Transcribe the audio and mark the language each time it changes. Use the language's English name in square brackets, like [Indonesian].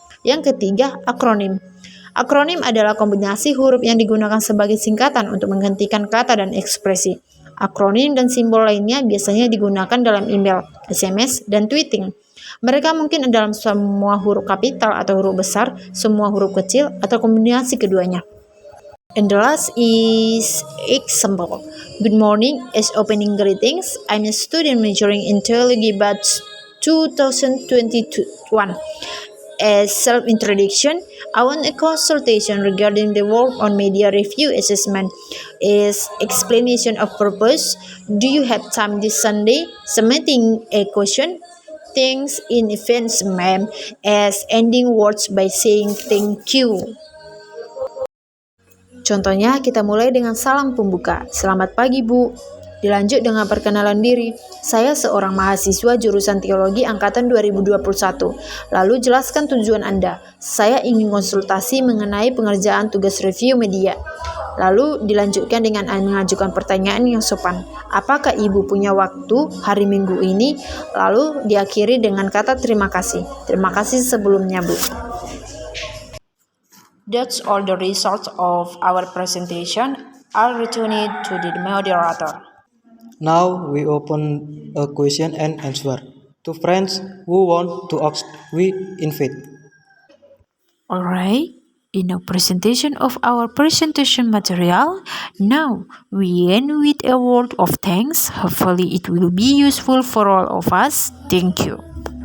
[Indonesian] Yang ketiga, akronim. Akronim adalah kombinasi huruf yang digunakan sebagai singkatan untuk menggantikan kata dan ekspresi. Akronim dan simbol lainnya biasanya digunakan dalam email, SMS, dan tweeting. Mereka mungkin dalam semua huruf kapital atau huruf besar, semua huruf kecil, atau kombinasi keduanya. [English] And the last is example. Good morning, as opening greetings. I'm a student majoring in theology batch 2021. As self-introduction, I want a consultation regarding the work on media review assessment. As explanation of purpose, do you have time this Sunday? Submitting a question. Thanks in advance, ma'am. As ending words by saying thank you. [Indonesian] Contohnya, kita mulai dengan salam pembuka. Selamat pagi, Bu. Dilanjut dengan perkenalan diri. Saya seorang mahasiswa jurusan teologi angkatan 2021. Lalu jelaskan tujuan Anda. Saya ingin konsultasi mengenai pengerjaan tugas review media. Lalu dilanjutkan dengan mengajukan pertanyaan yang sopan. Apakah Ibu punya waktu hari Minggu ini? Lalu diakhiri dengan kata terima kasih. Terima kasih sebelumnya, Bu. [English] That's all the results of our presentation. I'll return it to the moderator. Now we open a question and answer. To friends who want to ask, we invite. Alright, in the presentation of our presentation material, now we end with a word of thanks. Hopefully it will be useful for all of us. Thank you.